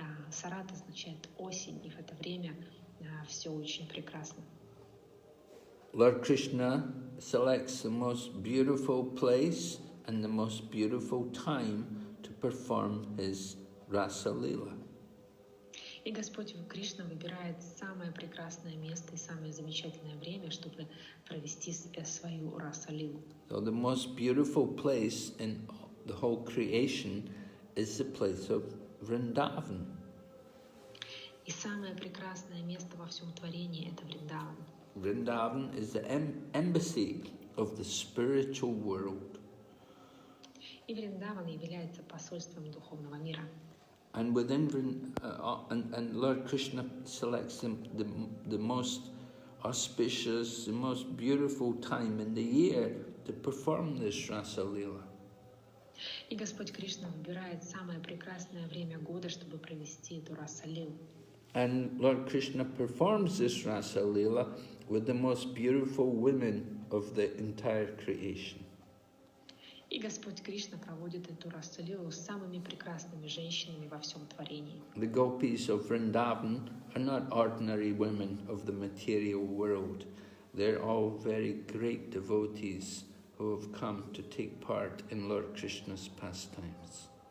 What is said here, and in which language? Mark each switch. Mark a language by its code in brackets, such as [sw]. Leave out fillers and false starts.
[ru] Сарат означает осень, и в это время все очень прекрасно. [en] Lord Krishna selects the most beautiful place and the most beautiful time to perform his Rasa Leela. [ru] И Господь Кришна выбирает самое прекрасное место и самое замечательное время, чтобы провести свою раса-лилу. [en] So the most beautiful place in the whole creation is the place of Vrindavan. [ru] И самое прекрасное место во всем творении — это Вриндаван. [en] Vrindavan is the embassy of the spiritual world. [ru] И Вриндаван является посольством духовного мира. [en] And within and Lord Krishna selects the most auspicious, the most beautiful time in the year to perform this Rasa Leela. [ru] И Господь Кришна выбирает самое прекрасное время года, чтобы провести эту раса-лилу. [en] And Lord Krishna performs this Rasa Leela with the most beautiful women of the entire creation. [ru] И Господь Кришна проводит эту раса-лилу с самыми прекрасными женщинами во всем творении. [en] The gopis of Vrindavan are not ordinary women of the material world. They're all very great devotees who have come to take part in Lord Krishna's pastimes.